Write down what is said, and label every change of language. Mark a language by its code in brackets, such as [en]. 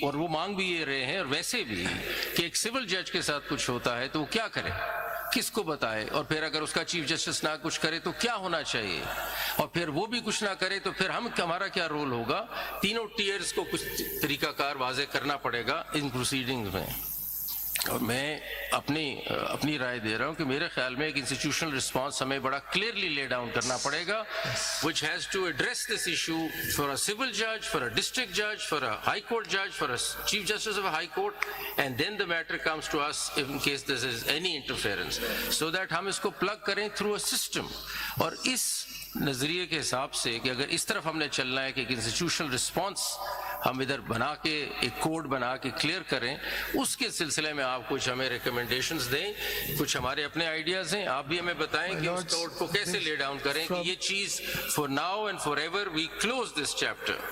[ur] اور وہ مانگ بھی یہ رہے ہیں، اور ویسے بھی کہ ایک سول جج کے ساتھ کچھ ہوتا ہے تو وہ کیا کرے، کس کو بتائے، اور پھر اگر اس کا چیف جسٹس نہ کچھ کرے تو کیا ہونا چاہیے، اور پھر وہ بھی کچھ نہ کرے تو پھر ہمارا کیا رول ہوگا. تینوں ٹیئرز کو کچھ طریقہ کار واضح کرنا پڑے گا ان پروسیڈنگز میں. اور میں اپنی رائے دے رہا ہوں کہ میرے خیال میں ایک انسٹیٹیوشنل رسپانس ہمیں بڑا کلیئرلی لے ڈاؤن کرنا پڑے گا [en] which has to address this issue for a civil judge, for a district judge, for a high court judge, for a chief justice of a high court, and then the matter comes to us in case there is any interference, so that [ur] ہم اس کو [en] plug کریں through a system. [ur] اور اس نظریے کے حساب سے کہ اگر اس طرف ہم نے چلنا ہے کہ ایک انسٹیٹیوشنل رسپانس ہم ادھر بنا کے ایک کوڈ بنا کے کلیئر کریں، اس کے سلسلے میں آپ کچھ ہمیں ریکمنڈیشنز دیں، کچھ ہمارے اپنے آئیڈیاز ہیں، آپ بھی ہمیں بتائیں کہ اس کوڈ کو کیسے لے ڈاؤن کریں کہ یہ چیز [en] For now and for ever we close this chapter.